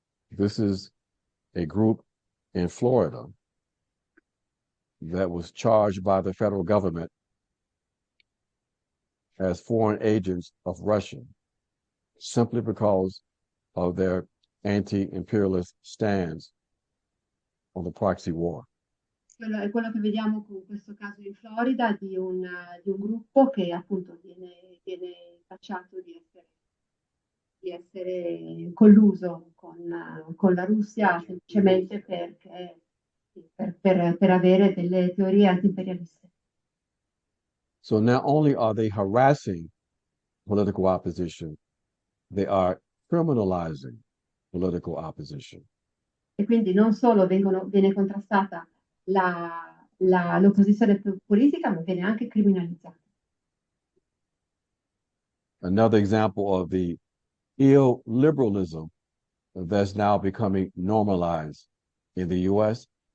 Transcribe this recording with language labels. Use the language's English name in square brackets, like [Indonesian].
[English] This is a group in Florida that was charged by the federal government as foreign agents of Russia simply because of their anti-imperialist stance on the proxy war. [Italian] Quello è quello che vediamo con questo caso in Florida di un gruppo che appunto viene tacciato di essere colluso con la Russia semplicemente perché, per avere delle teorie anti-imperialiste. [English] So not only are they harassing political opposition, they are criminalizing political opposition. [Italian] E quindi non solo viene contrastata l'opposizione politica, ma viene anche criminalizzata. [English] Another example of the illiberalism that's now becoming normalized in the U.S.